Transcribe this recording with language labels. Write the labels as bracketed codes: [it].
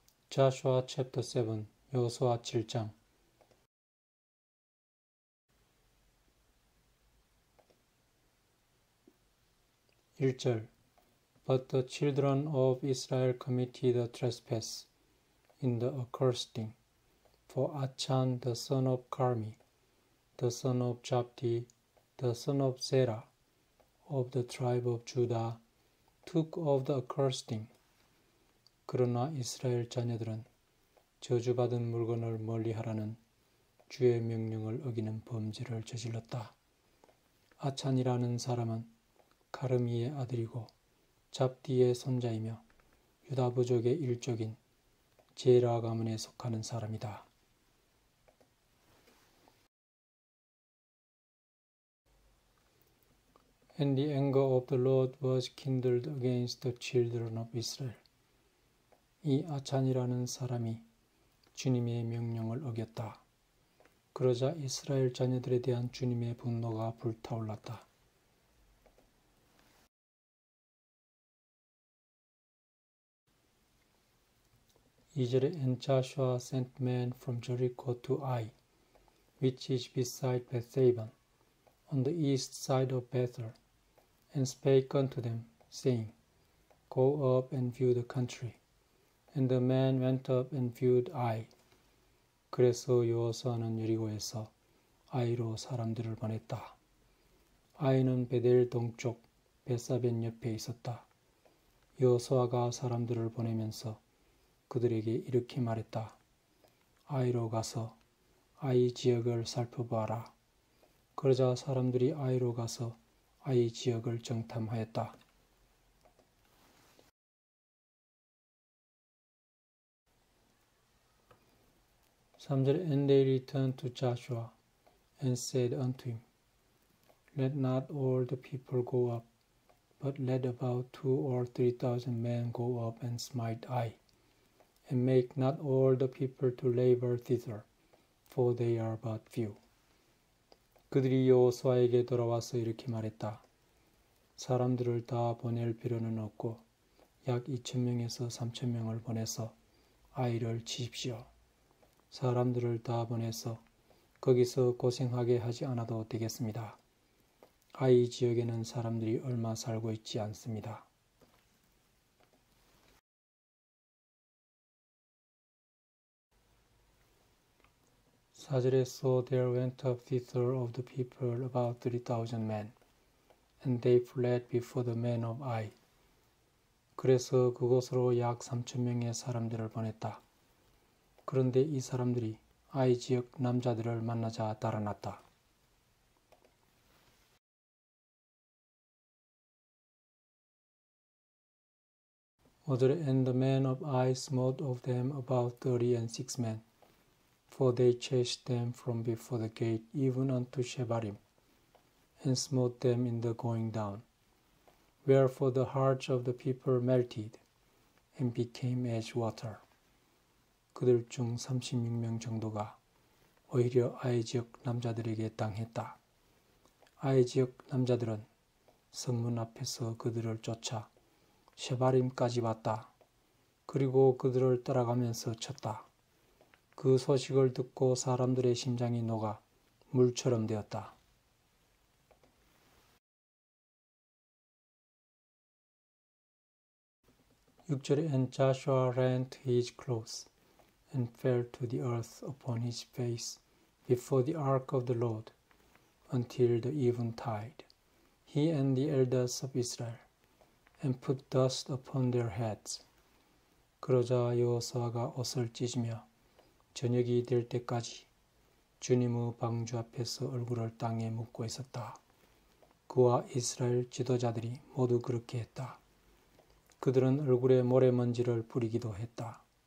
[en] Joshua chapter 7 [ko] 여호수아 7장 1절 [en] But the children of Israel committed a trespass in the accursing, for Achan the son of Carmi, the son of Zabdi, the son of Zerah, of the tribe of Judah, took of the accursing. [ko] 그러나 이스라엘 자녀들은 저주받은 물건을 멀리하라는 주의 명령을 어기는 범죄를 저질렀다. 아찬이라는 사람은 가르미의 아들이고 잡디의 손자이며 유다 부족의 일족인 제라 가문에 속하는 사람이다. [en] And the anger of the Lord was kindled against the children of Israel. [ko] 이 아찬이라는 사람이 주님의 명령을 어겼다. 그러자 이스라엘 자녀들에 대한 주님의 분노가 불타올랐다. 2절에 [en] And Joshua sent men from Jericho to Ai, which is beside Bethaven, on the east side of Bethel, and spake unto them, saying, Go up and view the country. And the men went up and viewed Ai. [ko] 그래서 여호수아는 여리고에서 아이로 사람들을 보냈다. 아이는 베델 동쪽 벳사벤 옆에 있었다. 여호수아가 사람들을 보내면서 그들에게 이렇게 말했다. 아이로 가서 아이 지역을 살펴보아라. 그러자 사람들이 아이로 가서 아이 지역을 정탐하였다. 3절 [en] And they returned to Joshua and said unto him, Let not all the people go up, but let about 2,000 or 3,000 men go up and smite Ai, and make not all the people to labor thither, for they are but few. [ko] 그들이 여호수아에게 돌아와서 이렇게 말했다. 사람들을 다 보낼 필요는 없고 약 2,000명에서 3,000명을 보내서 아이를 치십시오. 사람들을 다 보내서 거기서 고생하게 하지 않아도 되겠습니다. 아이 지역에는 사람들이 얼마 살고 있지 않습니다. 4절에 [en] So there went up thither of the people about 3,000 men, and they fled before the men of Ai. [ko] 그래서 그곳으로 약 3,000명의 사람들을 보냈다. 그런데 이 사람들이 아이 지역 남자들을 만나자 달아났다. 5절에 [en] And the men of Ai smote of them about 36 men, for they chased them from before the gate even unto Shebarim, and smote them in the going down. Wherefore the hearts of the people melted, and became as water. [ko] 그들 중 36명 정도가 오히려 아이 지역 남자들에게 당했다. 아이 지역 남자들은 성문 앞에서 그들을 쫓아 셰바림까지 왔다. 그리고 그들을 따라가면서 쳤다. 그 소식을 듣고 사람들의 심장이 녹아 물처럼 되었다. 6절에 [en] And Joshua rent his clothes, and fell to the earth upon his face before the ark of the Lord, until the eventide, he and the elders of Israel, and put dust upon their heads. [ko] 그러자 여호수아가 옷을 찢으며 저녁이 될 때까지 주님의 방주 앞에서 얼굴을 땅에 묻고 있었다. 그와 이스라엘 지도자들이 모두 그렇게 했다. 그들은 얼굴에 모래먼지를 뿌리기도 했다.